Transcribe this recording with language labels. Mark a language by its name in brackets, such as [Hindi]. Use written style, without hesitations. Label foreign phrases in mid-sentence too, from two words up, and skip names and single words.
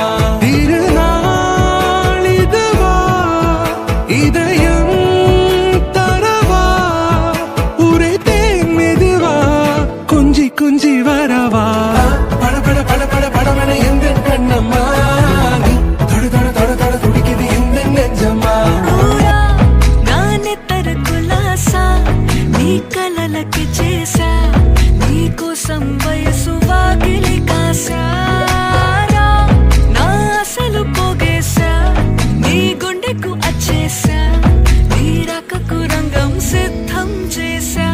[Tamil] திருநாள் இதுவா இதயம் தரவா, ஊரே தேன் மெதுவா கொஞ்சி கொஞ்சி வரவா. பட பட பட பட படவன எந்த கண்ணம்மா, [Telugu] కలలకి చేసా నీ కోసం వయసు వాకిలి కాసారా, నా అసలు పోగేసా నీ గుండెకు అచ్చేసా, నీ రకకు రంగం సిద్ధం చేసా.